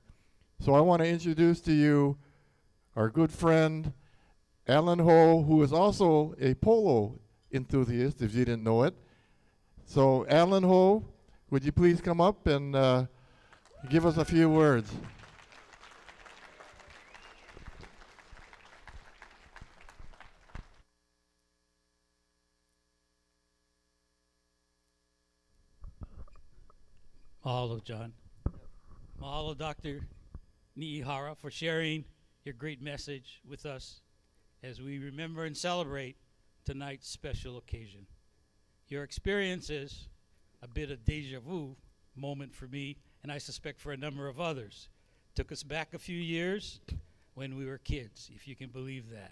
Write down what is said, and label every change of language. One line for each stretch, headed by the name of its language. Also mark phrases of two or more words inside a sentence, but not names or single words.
English: So I want to introduce to you our good friend, Alan Ho, who is also a polo enthusiast, if you didn't know it. So Alan Ho, would you please come up and give us a few words? Mahalo, John. Mahalo, Dr. Niihara, for sharing your great message with us as we remember and celebrate tonight's special occasion. Your experience is a bit of deja vu moment for me, and I suspect for a number of others. Took us back a few years when we were kids, if you can believe that.